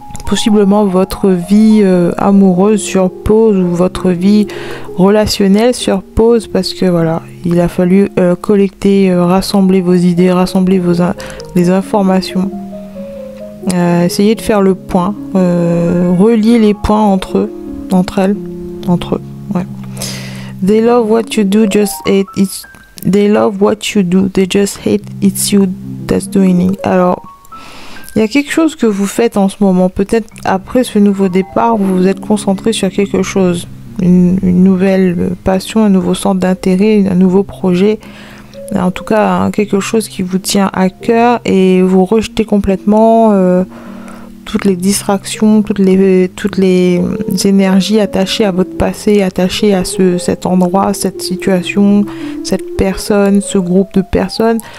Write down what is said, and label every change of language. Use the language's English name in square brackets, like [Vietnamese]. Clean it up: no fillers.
[French] possiblement votre vie amoureuse sur pause ou votre vie relationnelle sur pause parce que voilà, il a fallu collecter, rassembler vos idées, rassembler les informations. Essayez de faire le point, relier les points entre eux, entre eux. Ouais. [English] They love what you do, just hate it. They love what you do, they just hate it's you that's doing it. [French] Alors, il y a quelque chose que vous faites en ce moment. Peut-être après ce nouveau départ, vous vous êtes concentré sur quelque chose, une nouvelle passion, un nouveau centre d'intérêt, un nouveau projet. En tout cas, quelque chose qui vous tient à cœur et vous rejetez complètement toutes les distractions, toutes les énergies attachées à votre passé, attachées à cet endroit, cette situation, cette personne, ce groupe de personnes.